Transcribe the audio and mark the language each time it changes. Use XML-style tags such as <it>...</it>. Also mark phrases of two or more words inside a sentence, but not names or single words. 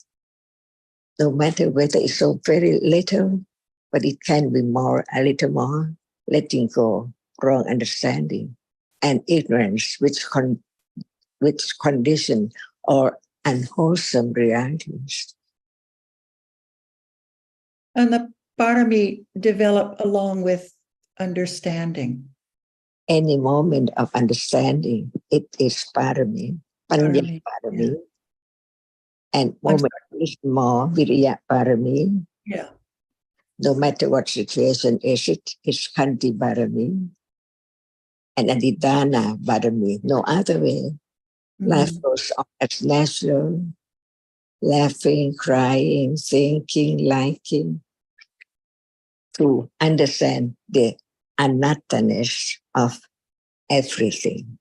<en>No matter whether it's so very little, but it can be more, a little more, letting go, wrong understanding, and ignorance, which condition or unwholesome realities. And the parami develop along with understanding. Any moment of understanding, it is</en> <pi>parami, panya</pi> <en>Parami, parami. And moment is more</en> <pi>viriya parami.</pi> <en>Yeah. No matter what situation is, it is</en> <pi>kanti parami.</pi> <en>And</en> <pi>adidana parami,</pi> <en>no other way. Life goes on as natural, laughing, crying, thinking, liking, to understand the anatta-ness of everything.</en>